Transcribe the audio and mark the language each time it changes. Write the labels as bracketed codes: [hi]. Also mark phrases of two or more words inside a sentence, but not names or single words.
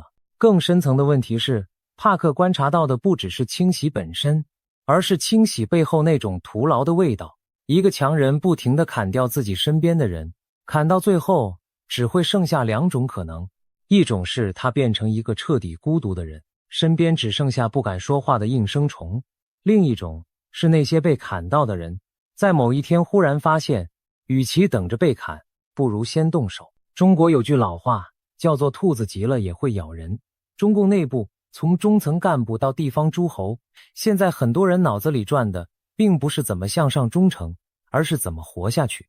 [zh] 更深層的問題是，帕克觀察到的不只是清洗本身，而是清洗背後那種徒勞的味道。一個強人不停地砍掉自己身邊的人，砍到最後， 只會剩下兩種可能，一種是他變成一個徹底孤獨的人，身邊只剩下不敢說話的應聲蟲；另一種是那些被砍到的人，在某一天忽然發現，與其等着被砍，不如先動手。中國有句老話，叫做兔子急了也會咬人。中共內部從中層幹部到地方諸侯，現在很多人腦子裡轉的並不是怎麼向上忠誠，而是怎麼活下去。